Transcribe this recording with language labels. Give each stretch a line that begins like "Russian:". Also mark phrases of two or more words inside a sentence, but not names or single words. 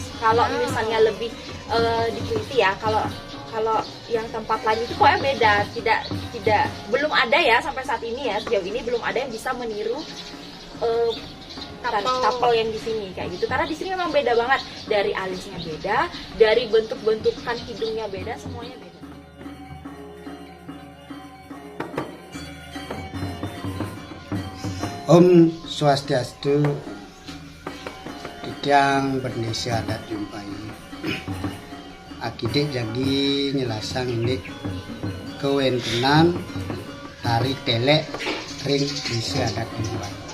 Indonesian: Kalau misalnya lebih diteliti ya, kalau yang tempat lain itu kok beda, tidak belum ada ya sampai saat ini ya, sejauh ini belum ada yang bisa meniru tapel yang di sini kayak gitu, karena di sini memang beda banget, dari alisnya beda, dari bentuk-bentukan hidungnya beda, semuanya beda.
Balinese: Om Swastiastu, Tiang Bernisia Adat Jumpai. Akidik jagi nyelasang ini kewentenan tari telek ring desa adat Jumpai.